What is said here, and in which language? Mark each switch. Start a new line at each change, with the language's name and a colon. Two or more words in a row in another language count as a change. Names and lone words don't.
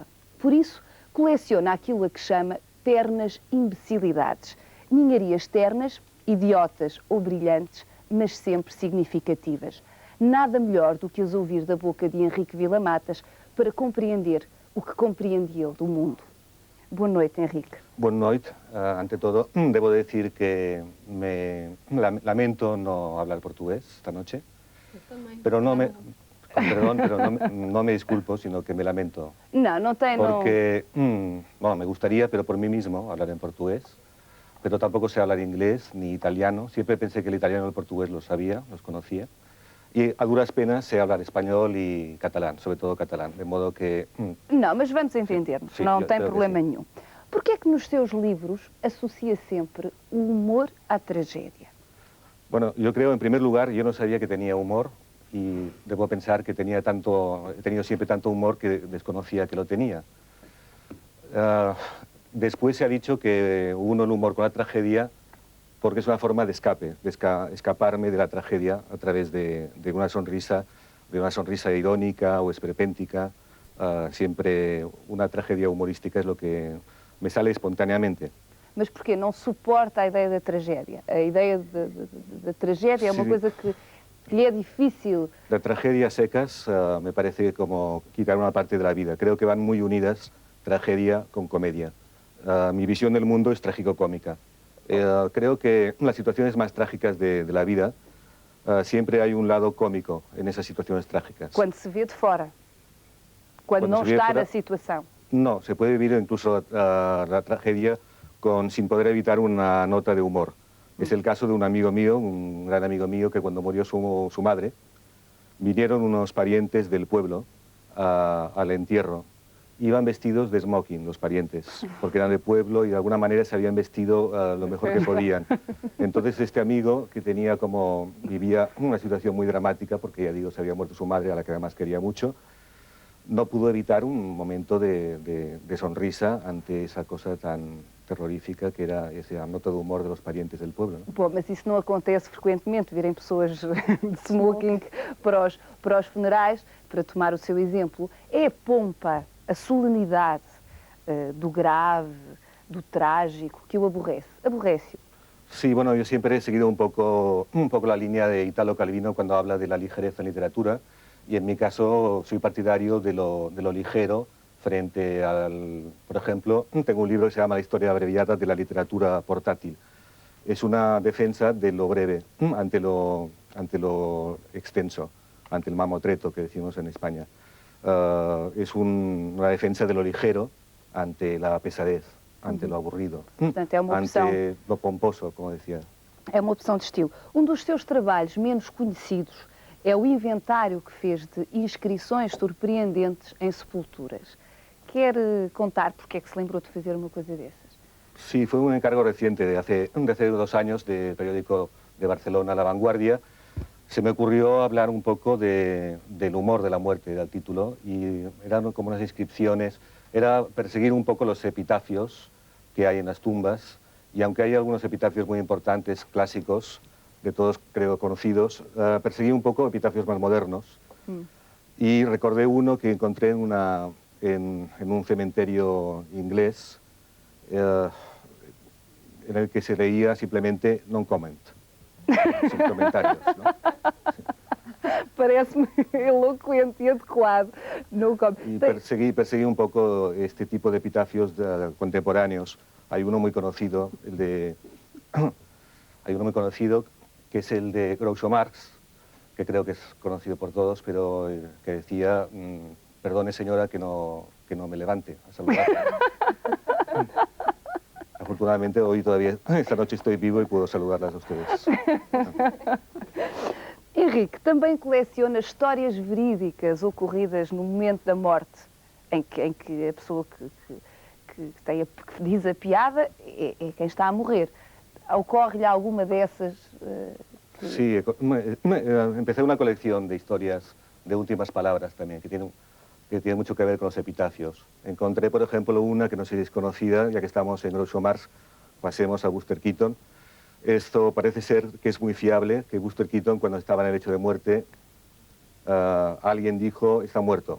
Portuguese: Por isso, coleciona aquilo a que chama ternas imbecilidades. Ninharias ternas, idiotas ou brilhantes, mas sempre significativas. Nada melhor do que as ouvir da boca de Henrique Vila-Matas para compreender o que compreende ele do mundo. Boa noite, Henrique. Boa noite.
Spanish: Ante todo, debo decir que me lamento no hablar portugués esta noche. Pero no me... Perdón, pero no me disculpo, sino que me lamento.
Portuguese: No tem...
Spanish: Porque, bueno, me gustaría, pero por mí mismo, hablar en portugués. Pero tampoco sé hablar inglés ni italiano. Siempre pensé que el italiano y el portugués los sabía, los conocía.
Portuguese: E a duras penas sei hablar espanhol e catalán, sobre todo catalán, de modo que... Não, mas vamos entender-nos, sim, não tem problema nenhum. Porquê é que nos seus livros associa sempre o humor à tragédia?
Spanish: Bueno, yo creo, en primer lugar, yo no sabía que tenía humor y debo pensar que he tenido siempre tanto humor que desconocía que lo tenía. Después se ha dicho que uno el humor con la tragedia porque es una forma de escape, de escaparme de la tragedia a través de una sonrisa irónica o esperpéntica. Siempre una tragedia humorística es lo que me sale espontaneamente.
Portuguese: Mas porquê? Não suporta a ideia da tragédia? A ideia da tragédia é uma coisa que lhe é difícil.
Spanish: Las tragedias secas me parece como quitar una parte de la vida. Creo que van muy unidas, tragedia con comedia. Mi visión del mundo es trágico-cómica. Creo que en las situaciones más trágicas de la vida siempre hay un lado cómico en esas situaciones trágicas.
Portuguese: Quando se vê de fora, quando não está na situação.
Spanish: No, se puede vivir incluso la tragedia sin poder evitar una nota de humor. Es el caso de un amigo mío, un gran amigo mío, que cuando murió su madre, vinieron unos parientes del pueblo al entierro. Iban vestidos de smoking, los parientes, porque eran de pueblo y de alguna manera se habían vestido lo mejor que podían. Entonces este amigo, que vivía una situación muy dramática, porque ya digo, se había muerto su madre, a la que además quería mucho, no pudo evitar un momento de sonrisa ante esa cosa tan terrorífica que era esa nota de humor de los parientes del pueblo, ¿no?
Portuguese: Bom, mas isso não acontece frequentemente, virem pessoas de smoking para os funerais, para tomar o seu exemplo. É a pompa, a solenidade do grave, do trágico, que o aborrece. Aborrece-o.
Spanish: Sí, bueno, yo siempre he seguido un poco la línea de Italo Calvino cuando habla de la ligereza en literatura, y en mi caso soy partidario de lo ligero frente por ejemplo, tengo un libro que se llama La historia abreviada de la literatura portátil. Es una defensa de lo breve ante lo extenso, ante el mamotreto que decimos en España. Es una defensa de lo ligero ante la pesadez, ante lo aburrido,
Portuguese: Portanto, é uma opção,
Spanish: ante lo pomposo, como decía.
Portuguese: É uma opção de estilo. Um dos seus trabalhos menos conhecidos é o inventário que fez de inscrições surpreendentes em sepulturas. Quer contar porque é que se lembrou de fazer uma coisa dessas?
Spanish: Sí, fue un encargo reciente de hace 2 años del periódico de Barcelona, La Vanguardia. Se me ocurrió hablar un poco del humor de la muerte, era el título, y eran como unas inscripciones, era perseguir un poco los epitafios que hay en las tumbas, y aunque hay algunos epitafios muy importantes, clásicos, de todos creo conocidos, perseguí un poco epitafios más modernos, y recordé uno que encontré en un cementerio inglés, en el que se leía simplemente
English: non comment,
Spanish: sin comentarios, ¿no?
Portuguese: Parece-me eloquente e adequado.
Spanish: Y perseguí un poco este tipo de epitafios contemporáneos, Hay uno muy conocido, hay uno muy conocido que es el de Groucho Marx, que creo que es conocido por todos, pero que decía, perdone señora que no me levante a saludar. Afortunadamente hoy todavía, esta noche estoy vivo y puedo saludarlas a ustedes.
Portuguese: Henrique também coleciona histórias verídicas ocorridas no momento da morte, em que a pessoa que diz a piada é quem está a morrer. ¿Ocorre-lhe alguma dessas?
Spanish: Sí, empecé una colección de historias de últimas palabras también, que tiene mucho que ver con los epitafios. Encontré, por ejemplo, una que no sé si es conocida, ya que estamos en Groucho Marx, pasemos a Buster Keaton. Esto parece ser que es muy fiable, que Buster Keaton, cuando estaba en el lecho de muerte, alguien dijo, está muerto.